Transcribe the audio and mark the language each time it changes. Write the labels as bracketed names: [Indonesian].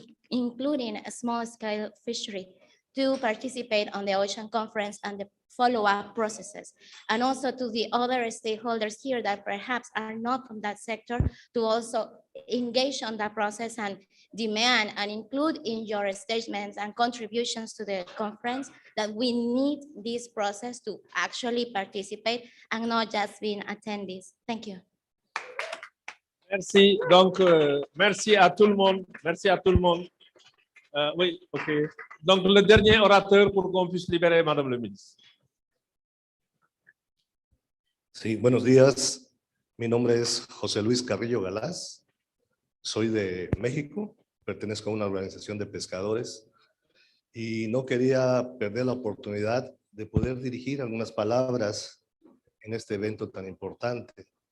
[English] including a small-scale fishery, to participate on the Ocean Conference and the follow-up processes, and also to the other stakeholders here that perhaps are not from that sector to also engage on that process and demand and include in your statements and contributions to the conference that we need this process to actually participate and not just being attendees. Thank you. [French] Merci. Donc, merci à tout le monde. Merci à tout le monde. Oui, OK. Donc, le dernier orateur pour qu'on puisse libérer Madame le ministre. [Spanish] Sí, buenos días. Mi nombre es José Luis Carrillo Galás. Soy de México. Pertenezco a una organización de pescadores. Y no quería perder la oportunidad de poder dirigir algunas palabras en este evento tan importante.